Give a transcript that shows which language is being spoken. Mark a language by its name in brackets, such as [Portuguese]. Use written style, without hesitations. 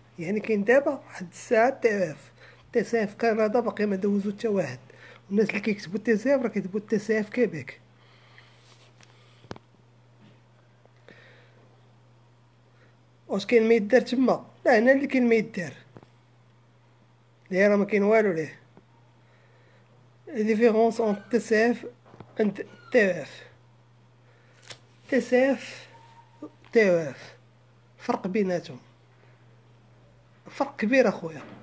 [Arabic] يعني كاين دابا واحد الساعه تسعيف كندا باقي ما دوزو حتى واحد. والناس اللي كيكتبوا التسعيف راه كيكتبوا التسعيف كيبيك. واش كاين ما يدار تما؟ لا، هنا اللي كاين ما يدار، ليه راه ما كاين والو ليه. [French] La différence entre TCF et TEF. [Arabic] TCF TEF فرق بيناتهم، فرق كبير اخويا.